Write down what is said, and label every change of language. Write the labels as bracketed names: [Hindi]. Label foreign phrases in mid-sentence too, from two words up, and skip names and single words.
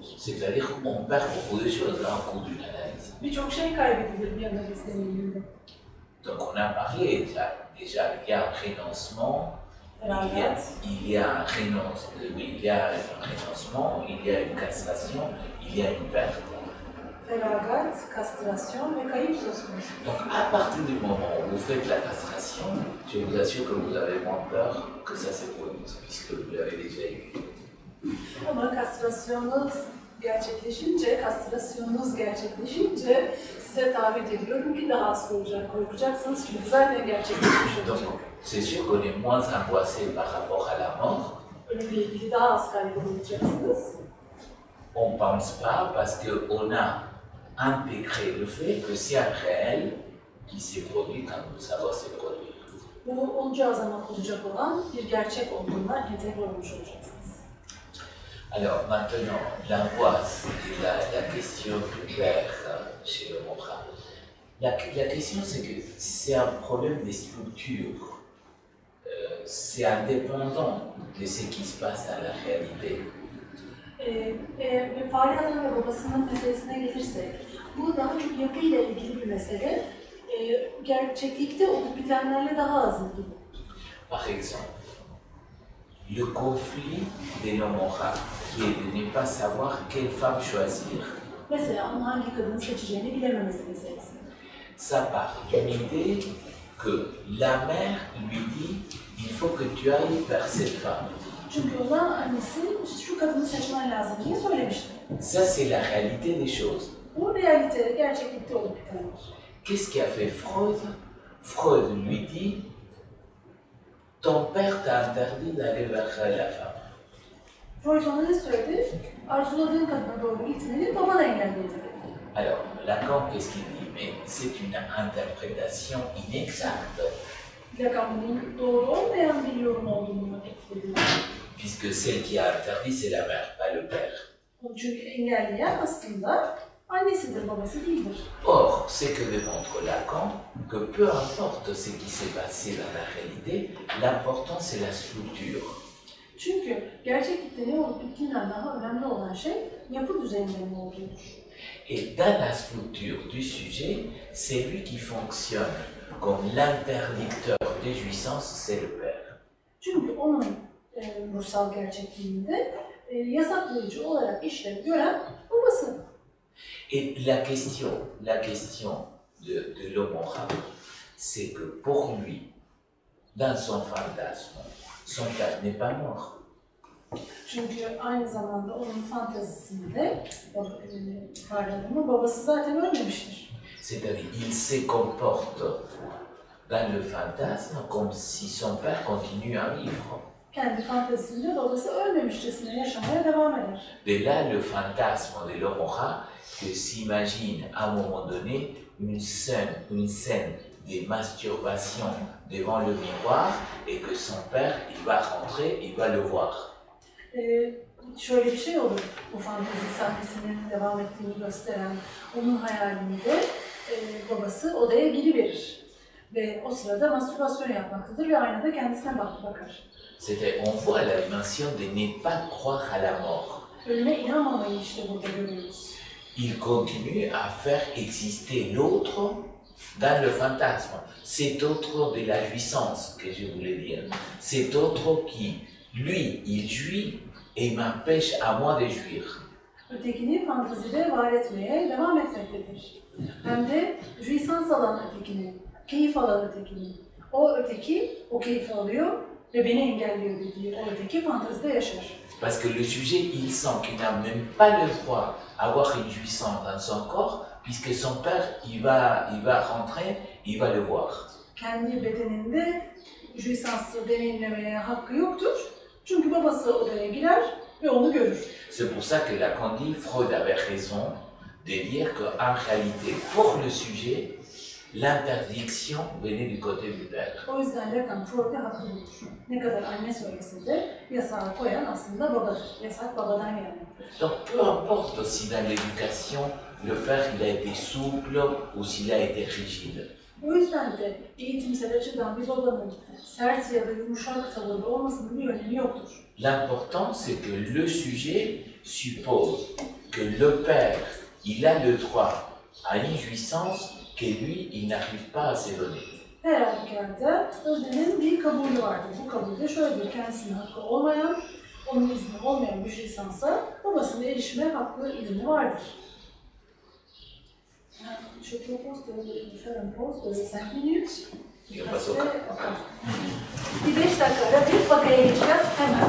[French] C'est-à-dire qu'on perd beaucoup de choses en cours d'une analyse. [Turkish] Birçok şey kaybedilir bir analiz deneyiminde. [French] Donc, on a parlé déjà il y a un renoncement, il y a un renoncement, il y a une castration, il y a une perte. [Turkish] Feragat, kastrasyon ve kayıp söz konusu. [French] Donc, à partir du moment où vous faites la castration, je vous assure que vous avez moins peur que ça se produise, puisque vous l'avez déjà eu. [Turkish] Ama kastrasyonunuz gerçekleşince size taahhüt ediyorum ki daha az korkacaksınız çünkü zaten gerçekleşmiş [French] Donc, [Turkish] olacak. [French] c'est sûr qu'on est moins angoissé par rapport à la mort. [Turkish] Ölümle ilgili daha az kaygılı olacaksınız. [French] On ne pense pas parce qu'on a intégré le fait que c'est un réel qui s'est produit quand ça va se produire. [Turkish] Bu olacağı zaman olacak olan bir gerçek olduğuna entegre olmuş olacaksınız. [French] Alors maintenant, l'angoisse et la question du père chez le Morin. La question c'est que c'est un problème de structure. C'est indépendant de ce qui se passe dans la réalité. [Turkish] Fahri Adam ve babasının meselesine gelirsek, bu daha çok yapıyla ilgili bir mesele. Gerçeklikte olup bitenlerle daha az ilgili. [French] Par exemple, le conflit de l'homme-rat, qui est de ne pas savoir quelle femme choisir. [Turkish] Mesela onun hangi kadını seçeceğini bilememesi meselesi. [French] Ça part d'une idée que la mère lui dit il faut que tu ailles vers cette femme. [Turkish] Çünkü ona annesi şu kadını seçmen lazım diye söylemişti. [French] Ça c'est la réalité des choses. [Turkish] Bu realite, gerçeklikte olup bitenler. [French] Qu'est-ce qu'a fait Freud? Freud lui dit ton père t'a interdit d'aller vers la femme. [Turkish] Freud ona ne söyledi? Arzuladığın kadına doğru gitmeni baban engelledi. [French] Alors, Lacan, qu'est-ce qu'il dit? Mais c'est une interprétation inexacte. [Turkish] Lacan bunun doğru olmayan bir yorum olduğunu ekledi. [French] Puisque celle qui a interdit, c'est la mère, pas le père. [Turkish] Çünkü engelleyen aslında annesidir, babası değildir. [French] Or, c'est que démontre Lacan que peu importe ce qui s'est passé dans la réalité, l'important c'est la structure. [Turkish] Çünkü gerçeklikte ne olup bittiğinden daha önemli olan şey yapı düzeninin olduğudur. [French] Et dans la structure du sujet, c'est lui qui fonctionne comme l'interdicteur des jouissances, c'est le père. [Turkish] Çünkü onun ruhsal gerçekliğinde yasaklayıcı olarak işlev gören babası. [French] Et la question de l'homme rat, c'est que pour lui, dans son fantasme, son père n'est pas mort. [Turkish] Çünkü aynı zamanda onun fantezisinde parladığında babası zaten ölmemiştir. [French] C'est-à-dire il se comporte dans le fantasme comme si son père continue à vivre. [Turkish] Kendi fantezisinde babası ölmemişçesine yaşamaya devam eder. [French] De là le fantasme de l'homme aura que s'imagine à un moment donné une scène de masturbation devant le miroir et que son père, il va rentrer, il va le voir. [Turkish] Şöyle bir şey olur, bu fantezi sahnesinin devam ettiğini gösteren onun hayalinde babası odaya giriverir. Ve o sırada mastürbasyon yapmaktadır ve aynada kendisine bakar. [French] C'était, on voit la dimension de ne pas croire à la mort. [Turkish] Ölüme inanmamayı işte burada görüyoruz. [French] Il continue à faire exister l'autre dans le fantasme. Cet autre de la jouissance que je voulais dire. Cet autre qui, lui, il jouit et m'empêche à moi de jouir. [Turkish] Ötekini fantezide var etmeye devam etmektedir. Hem de jouissance alan ötekini, keyif alan ötekini. O öteki, o keyfi alıyor ve beni engelliyor dediği o öteki fantezide yaşar. [French] Parce que le sujet, il sent qu'il n'a même pas le droit d'avoir une jouissance dans son corps, puisque son père, il va rentrer, il va le voir. [Turkish] Kendi bedeninde jouissance'ı deneyimlemeye hakkı yoktur. Çünkü babası odaya girer ve onu görür. [French] C'est pour ça que Lacan dit, Freud avait raison de dire qu'en réalité, pour le sujet, l'interdiction venait du côté du père. [Turkish] O yüzden Lacan Freud'a haklı bulur. Ne kadar anne söylese de yasağı koyan aslında babadır. Yasak babadan gelmektedir. [French] Donc peu importe si dans l'éducation, le père il a été souple ou s'il a été rigide. [Turkish] O yüzden de eğitimsel açıdan bir babanın sert ya da yumuşak tavırlı olmasının bir önemi yoktur. [French] L'important c'est que le sujet suppose que le père, il a le droit à une jouissance que lui, il n'arrive pas à se donner. [Turkish] Her halükarda öznenin bir kabulü vardır. Bu kabulde şöyledir, kendisinin hakkı olmayan, onun izni olmayan bir lisansa babasının erişime hakkı, izni vardır. [French] Je propose de faire une pause de 5 minutes. Et on passe au cas. [Turkish] Bir 5 dakika ara bir vakaya geçeceğiz hemen.